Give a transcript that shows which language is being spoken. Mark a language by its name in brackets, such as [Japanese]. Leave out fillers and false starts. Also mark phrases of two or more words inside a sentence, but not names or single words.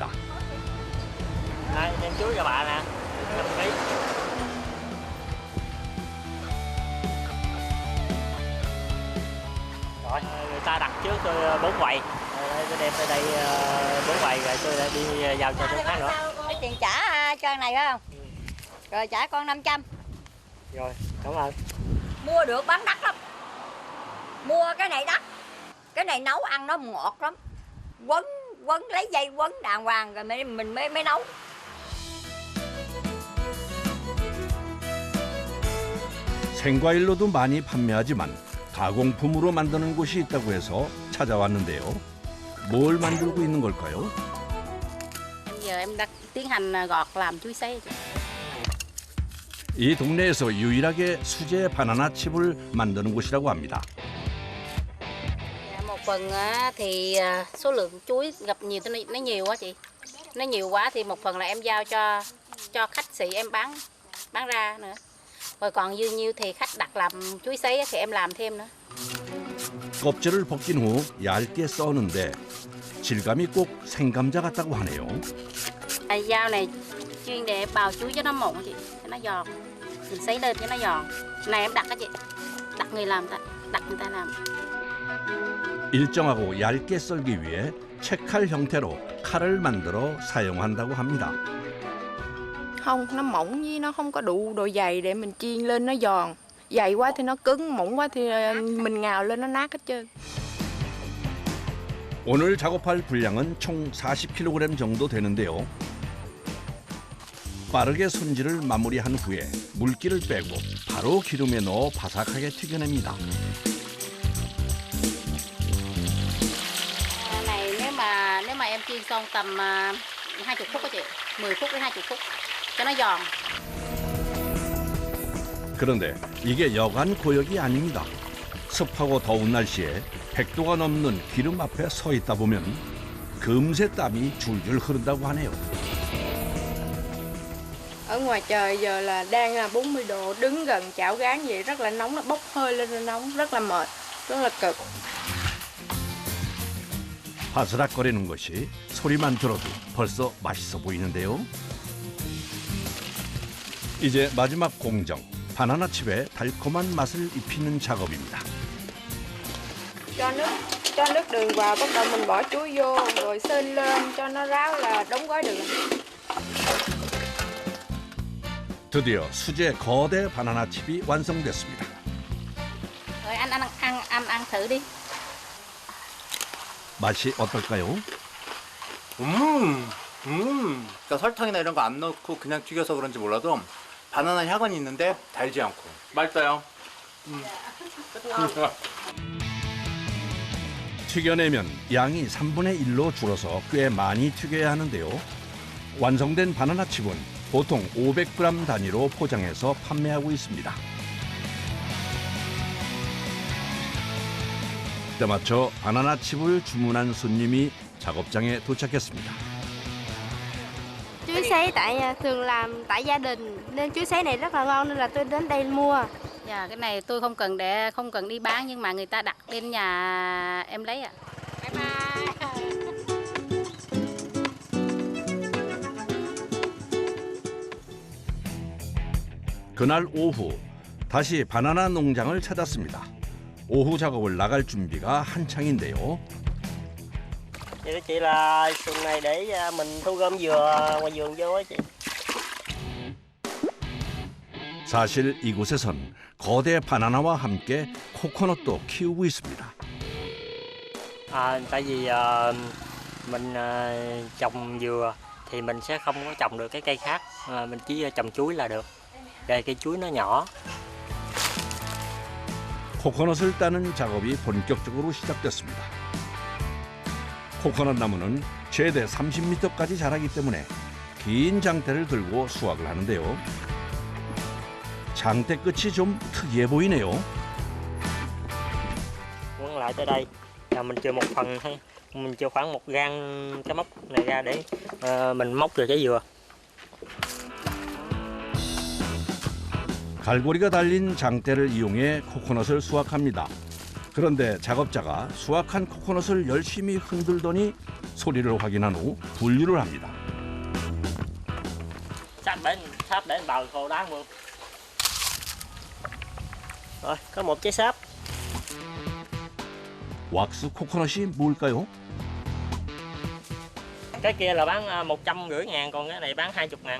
[Vietnamese] Đây, đem chuối cho bà nè, 5 kg. Rồi, người ta đặt trước tôi 4 quầy. Tôi đem tới đây 4 quầy rồi tôi lại đi giao cho chỗ khác nữa. Cái tiền trả cho này phải không? Rồi trả con 500. Rồi, cảm ơn. Mua được bán đắt lắm. Mua cái này đắt. Cái này nấu ăn nó ngọt lắm. Quấn lấy dây quấn đàng hoàng rồi mình mới nấu. [Korean] 생과일로도 많이 판매하지만 가공품으로 만드는 곳이 있다고 해서 찾아왔는데요. 뭘 만들고 있는 걸까요? [Vietnamese] Giờ em đang tiến hành gọt làm chuối sấy. [Korean] 이 동네에서 유일하게 수제 바나나 칩을 만드는 곳이라고 합니다. [Vietnamese] Một phần thì số lượng chuối gặp nhiều nó nhiều quá chị. Nó nhiều quá thì một phần là em giao cho khách sỉ em bán ra nữa. Rồi còn dư nhiêu thì khách đặt làm chuối sấy thì em làm thêm nữa. [Korean] 껍질을 벗긴 후 얇게 써는데 질감이 꼭 생감자 같다고 하네요. [Vietnamese] Dao này chuyên để bào chuối cho nó mụn chị, cho nó giòn. Mình sấy lên cho nó giòn. Này em đặt đó chị. Đặt người ta làm. [Korean] 일정하고 얇게 썰기 위해 채칼 형태로 칼을 만들어 사용한다고 합니다. [Vietnamese] Không, nó mỏng với nó không có đủ độ dày để mình chiên lên nó giòn. Dày quá thì nó cứng, mỏng quá thì mình ngào lên nó nát hết trơn. [Korean] 오늘 작업할 분량은 총 40kg 정도 되는데요. 빠르게 손질을 마무리한 후에 물기를 빼고 바로 기름에 넣어 바삭하게 튀겨냅니다. [Vietnamese] Này nếu mà em chiên xong tầm 20 phút đó chị, 10 phút đến 20 phút cho nó giòn. [Korean] 그런데 이게 여간 고역이 아닙니다. 습하고 더운 날씨에 100도가 넘는 기름 앞에 서 있다 보면 금세 땀이 줄줄 흐른다고 하네요. [Vietnamese] Ở ngoài trời giờ là đang là 40 độ, đứng gần chảo gán vậy rất là nóng, nó bốc hơi lên nó nóng, rất là mệt, rất là cực. [Korean] 바스락거리는 것이 소리만 들어도 벌써 맛있어 보이는데요. 이제 마지막 공정, 바나나 칩에 달콤한 맛을 입히는 작업입니다. [Vietnamese] Cho nước đường vào, bắt đầu mình bỏ chuối vô, rồi sên lên cho nó ráo là đóng gói đường. [Korean] 드디어 수제 거대 바나나 칩이 완성됐습니다. [Vietnamese] Rồi ăn thử đi. [Korean] 맛이 어떨까요? 그러니까 설탕이나 이런 거 안 넣고 그냥 튀겨서 그런지 몰라도 바나나 향은 있는데 달지 않고 맛있어요. 튀겨내면 양이 3분의 1로 줄어서 꽤 많이 튀겨야 하는데요. 완성된 바나나 칩은 보통 500g 단위로 포장해서 판매하고 있습니다. 때맞춰 바나나 칩을 주문한 손님이 작업장에 도착했습니다. [Vietnamese] Chuối sấy thường làm tại gia đình nên chuối sấy này rất là ngon nên là tôi đến đây mua. Dạ, cái này tôi không cần đi bán nhưng mà người ta đặt lên nhà em lấy ạ. [English] Bye bye. [Korean] 그날 오후 다시 바나나 농장을 찾았습니다. 오후 작업을 나갈 준비가 한창인데요. [Vietnamese] Vậy đó chị là xuồng này để mình thu gom dừa ngoài vườn vô á chị. [Korean] 사실 이곳에선 거대 바나나와 함께 코코넛도 키우고 있습니다. [Vietnamese] Tại vì mình trồng dừa thì mình sẽ không có trồng được cái cây khác, mình chỉ trồng chuối là được. Đây cây chuối nó nhỏ. [Korean] 코코넛을 따는 작업이 본격적으로 시작됐습니다. 코코넛 나무는 최대 30m까지 자라기 때문에 긴 장대를 들고 수확을 하는데요. 장대 끝이 좀 특이해 보이네요. [Vietnamese] Quấn lại tới đây là mình chừa một phần thôi, mình chừa khoảng 1 gang cái móc này ra để mình móc được trái dừa. [Korean] 갈고리가 달린 장대를 이용해 코코넛을 수확합니다. 그런데 작업자가 수확한 코코넛을 열심히 흔들더니 소리를 확인한 후 분류를 합니다. [Vietnamese] Sáp để bào khô đá luôn. Rồi, có một trái sáp. [Korean] 왁스 코코넛이 뭘까요? [Vietnamese] Cái kia là bán 150.000, còn cái này bán 20.000.